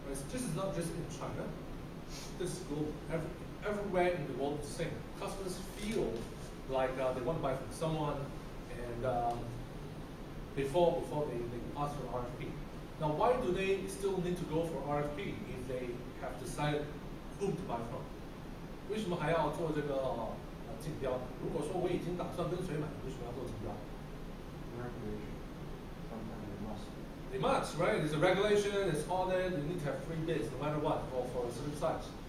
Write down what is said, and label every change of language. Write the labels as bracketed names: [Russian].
[English] This is not just in China. This is global. Everywhere in the world is the same. Customers feel like they want to buy from someone, and before they ask for RFP. Now, why do they still need to go for RFP if they have decided whom to buy from? [Chinese] 为什么还要做这个竞标呢？如果说我已经打算跟谁买，为什么要做竞标？ [English] Regulation. Sometimes they must. They must, right? It's a regulation, it's audit, you need to have 3 bids no matter what for a certain size.